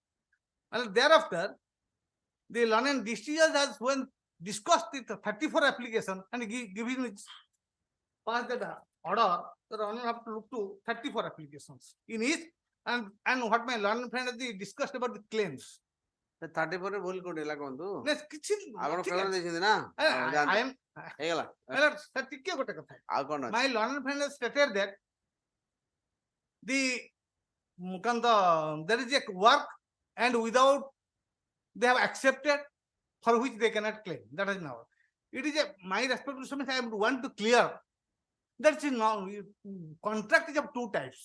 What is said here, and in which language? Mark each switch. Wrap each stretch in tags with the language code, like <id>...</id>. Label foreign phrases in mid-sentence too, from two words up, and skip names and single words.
<en>And thereafter, the London district judge has when discussed the 34 application and given its passed that order, the Honor have to look to 34 applications in it, and what my learned friend has discussed about the claims.</en> <or>34 ରେ ଭୁଲ କୋଉଠି ହେଲା କୁହନ୍ତୁ କିଛି ଆପଣ ଫେର ଦେଇଛନ୍ତି ନା ହେଇଗଲା ଟିକେ ଗୋଟେ କଥା ଆଉ କଣ</or> <en>my learned friend has stated that there is a work and without they have accepted for which they cannot claim. That is now it is my responsibility. I want to clear that is now contract is of 2 types.</en>